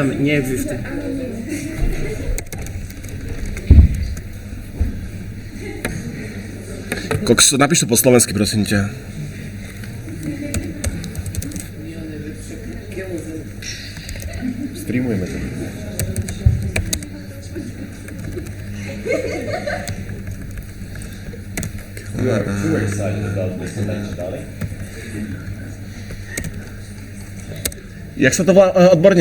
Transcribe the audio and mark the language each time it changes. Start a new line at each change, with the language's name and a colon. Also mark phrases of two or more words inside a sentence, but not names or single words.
Slovak: Neexistuje. Napíš to po slovensky, prosím ťa. Streamujeme to.
English: You are too excited about this election, darling.
Slovak: Jak sa to volá odborne?